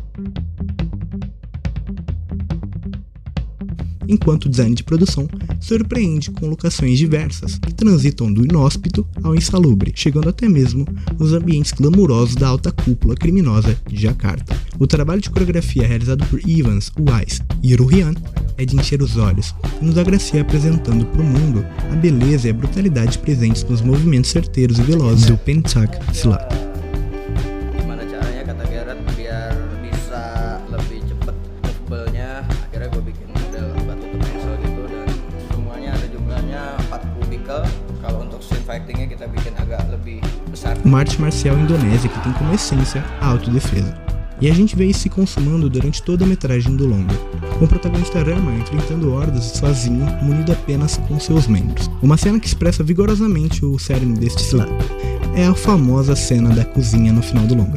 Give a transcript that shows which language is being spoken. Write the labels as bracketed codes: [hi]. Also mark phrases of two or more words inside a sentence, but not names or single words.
[pt] Enquanto o design de produção surpreende com locações diversas, que transitam do inóspito ao insalubre, chegando até mesmo nos ambientes glamurosos da alta cúpula criminosa de Jakarta. O trabalho de coreografia realizado por Evans, Wise e Ruhian é de encher os olhos e nos agracia apresentando para o mundo a beleza e a brutalidade presentes nos movimentos certeiros e velozes do Pencak Silat. [id] Gimana caranya kata Gareth biar bisa lebih cepet movelnya, akhirnya gue bikin model batu pencil gitu dan semuanya ada jumlahnya 4 kubikel. Kalau untuk [en] scene fightingnya [id] kita bikin agak lebih besar. [pt] Uma arte marcial indonésia que tem como essência a autodefesa. E a gente vê isso se consumando durante toda a metragem do longa, com o protagonista Rama enfrentando hordas sozinho, munido apenas com seus membros. Uma cena que expressa vigorosamente o cerne deste cilato é a famosa cena da cozinha no final do longa.